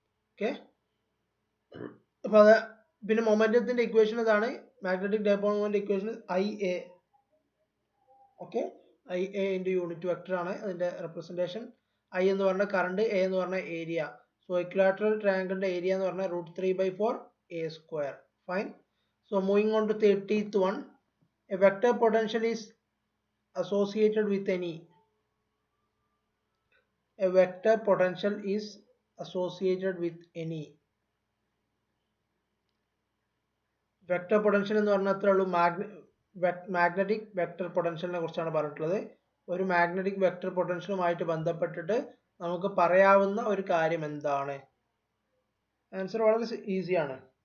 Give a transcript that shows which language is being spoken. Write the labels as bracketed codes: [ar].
[ml] Okay, അപ്പൊ അത് പിന്നെ മൊമെന്റത്തിന്റെ ഇക്വേഷൻ ഇതാണ്. Magnetic dipole moment equation IA. Okay, IA into unit vector ആണ് അതിന്റെ റെപ്രസെന്റേഷൻ. I എന്ന് പറഞ്ഞ കറണ്ട്, A എന്ന് പറഞ്ഞ ഏരിയ. സോ ഇക്വിലാറ്ററൽ ട്രയാങ്കിളിന്റെ ഏരിയ എന്ന് പറഞ്ഞാൽ √3/4 A². Fine. [en] So moving on to 30th one, a vector potential is associated with any. A vector potential is associated with any. [ml] Vector potential എന്ന് പറഞ്ഞാൽ അത്രേ ഉള്ളൂ. മാഗ്നറ്റിക് വെക്ടർ പൊട്ടൻഷ്യലിനെ കുറിച്ചാണ് പറഞ്ഞിട്ടുള്ളത്. ഒരു മാഗ്നറ്റിക് വെക്ടർ പൊട്ടൻഷ്യലുമായിട്ട് ബന്ധപ്പെട്ടിട്ട് നമുക്ക് പറയാവുന്ന ഒരു കാര്യം എന്താണ്? ആൻസർ വളരെ ഈസിയാണ്.